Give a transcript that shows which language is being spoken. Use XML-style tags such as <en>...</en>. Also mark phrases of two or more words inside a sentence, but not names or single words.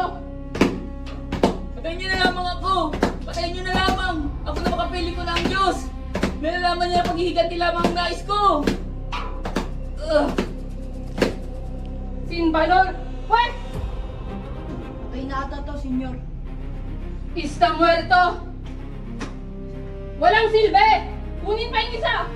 <tl>Patayin niyo na lamang ako! Patayin niyo na lamang! Ako na makapili ko ng Diyos! May nalaman niya na paghihiganti lamang ang nais ko!</tl> <es>Sin Valor!</es> <en>What?</en> <tl>Patay na ata to, senyor.</tl> <es>Está muerto!</es> <tl>Walang silbi! Kunin pa yung isa!</tl>